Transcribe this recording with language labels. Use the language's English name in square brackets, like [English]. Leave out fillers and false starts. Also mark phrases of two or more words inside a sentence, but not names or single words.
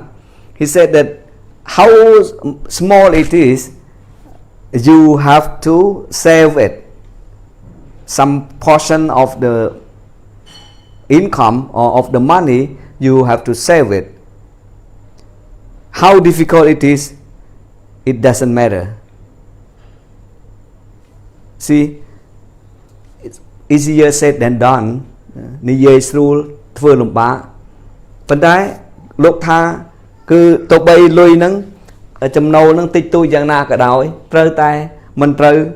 [English] He said that how small it is, you have to save it, some portion of the income or of the money, you have to save it. How difficult it is, it doesn't matter. See, it's easier said than done. [Khmer] និយាយស្រួលធ្វើលំបាកប៉ុន្តែលោកថាគឺទៅបីលុយហ្នឹងចំណូលហ្នឹងតិចតួចយ៉ាងណាក៏ដោយត្រូវតែមិនត្រូវ